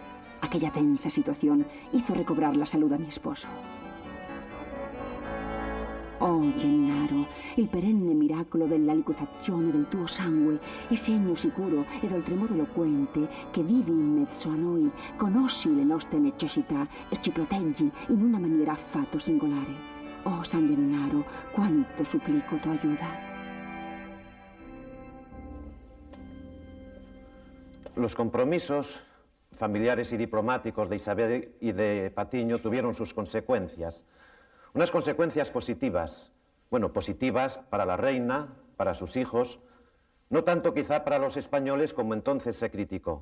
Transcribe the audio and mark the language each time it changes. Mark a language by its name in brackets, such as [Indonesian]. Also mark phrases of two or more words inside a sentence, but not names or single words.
[Spanish] Aquella tensa situación hizo recobrar la salud a mi esposo. [Italian] Oh, Gennaro, il perenne miracolo della liquefazione del tuo sangue è segno sicuro ed oltremodo eloquente che vivi in mezzo a noi, conosci le nostre necessità e ci proteggi in una maniera affatto singolare. Oh, San Gennaro, quanto supplico [Spanish] tu ayuda. Los compromisos familiares y diplomáticos de Isabel y de Patiño tuvieron sus consecuencias. Unas consecuencias positivas, bueno, positivas para la reina, para sus hijos, no tanto quizá para los españoles como entonces se criticó.